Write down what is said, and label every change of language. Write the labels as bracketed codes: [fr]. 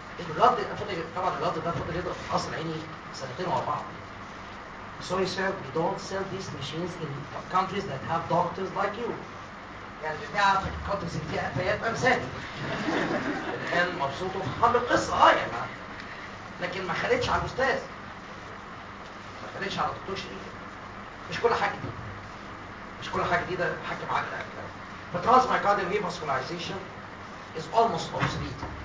[ar] الرد طبعا الرد ده فضل يضرب في قصر عيني سنتين ورا بعض. [en] Sorry sir, we don't sell these machines in countries that have doctors like you. [ar] يعني بتاع countries اللي فيها أفيات أمثالي. كان مبسوط وفهم القصة يا جماعة. لكن ما خليتش على الأستاذ. ما خليتش على الدكتور شريف. مش كل حاجة جديدة. مش كل حاجة جديدة حاجة معاك الأكل. فترانس مايكارديال ريفاسكولاريزيشن [en] is almost obsolete.